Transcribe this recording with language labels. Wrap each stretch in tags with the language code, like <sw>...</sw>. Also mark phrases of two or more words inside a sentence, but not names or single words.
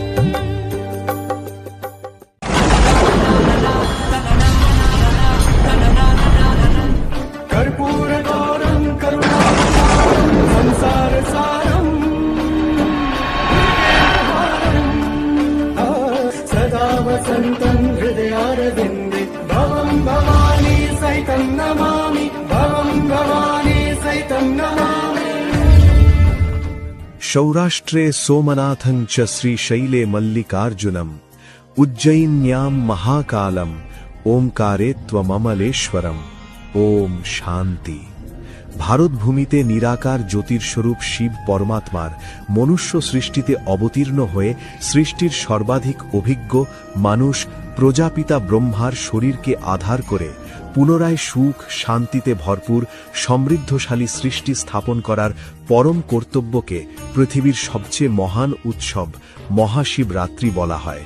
<sa>कर्पूरगौरं करुणावतारं संसारसारं सदा वसन्तं हृदयारविन्दे भवं भवानी सहितं नमामि, भवं भवानी सहितं नमामि। सौराष्ट्रे सोमनाथं च श्रीशैले मल्लिकार्जुनम् उज्जयिन्यां महाकालम् ओंकारे त्वममलेश्वरम्।</sa> <hi>ओम शांति।</hi> <bn>ভারতভূমিতে নিরাকার জ্যোতির্স্বরূপ শিব পরমাত্মার মনুষ্য সৃষ্টিতে অবতীর্ণ হয়ে সৃষ্টির সর্বাধিক অভিজ্ঞ মানুষ প্রজাপিতা ব্রহ্মার শরীরকে আধার করে পুনরায় সুখ শান্তিতে ভরপুর সমৃদ্ধশালী সৃষ্টি স্থাপন করার পরম কর্তব্যকে পৃথিবীর সবচেয়ে মহান উৎসব মহাশিবরাত্রি বলা হয়।</bn>